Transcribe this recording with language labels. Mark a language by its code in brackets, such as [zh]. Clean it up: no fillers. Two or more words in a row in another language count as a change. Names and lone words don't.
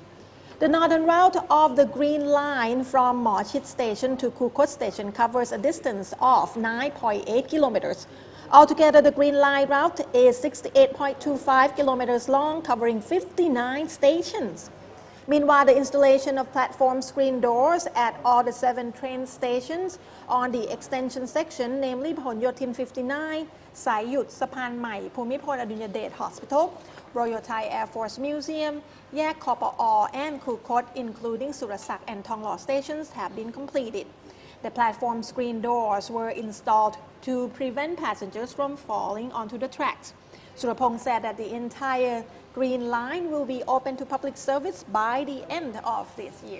[en] The northern route of the Green Line from Mochit Station to Khu Khot Station covers a distance of 9.8 kilometers. Altogether, the Green Line route is 68.25 kilometers long, covering 59 stations. Meanwhile, the installation of platform screen doors at all the 7 train stations on the extension section, namely Phahon Yotin 59, Sai Yut, Sapan Mai, Phumipol Adunyadej Hospital, Royal Thai Air Force Museum, Yak Khop and Khu Khot, including Surasak and Thonglor stations, have been completed. The platform screen doors were installed to prevent passengers from falling onto the tracks. Surapong said that the entire Green Line will be open to public service by the end of this year.